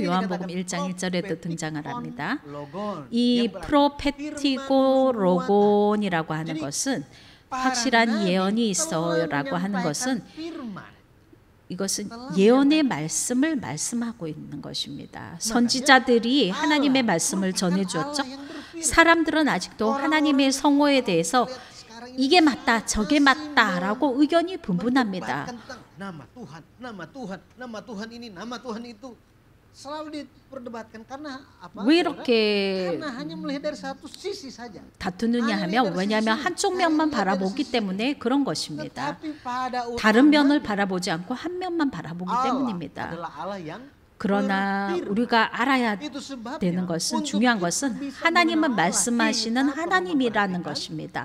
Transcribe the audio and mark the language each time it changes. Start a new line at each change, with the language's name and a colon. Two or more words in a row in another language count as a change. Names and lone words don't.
Korean: 요한복음 1장 1절에도 등장을 합니다. 이 프로페티고 로곤이라고 하는 것은 확실한 예언이 있어라고 하는 것은 이것은 예언의 말씀을 말씀하고 있는 것입니다. 선지자들이 하나님의 말씀을 전해주었죠. 사람들은 아직도 하나님의 성호에 대해서 이게 맞다, 저게 맞다라고 의견이 분분합니다.
Indonesian: Nama Tuhan, nama Tuhan ini, nama Tuhan itu selalu diperdebatkan karena apa?
Korean: 왜 이렇게
Indonesian: karena hanya melihat dari satu sisi saja.
Korean: 다투느냐 하면 왜냐하면 한쪽 면만 바라보기 때문에 그런 것입니다. 다른 면을 바라보지 않고 한 면만 바라보기 때문입니다. 그러나 우리가 알아야 되는 것은 중요한 것은 하나님은 말씀하시는 하나님이라는 것입니다.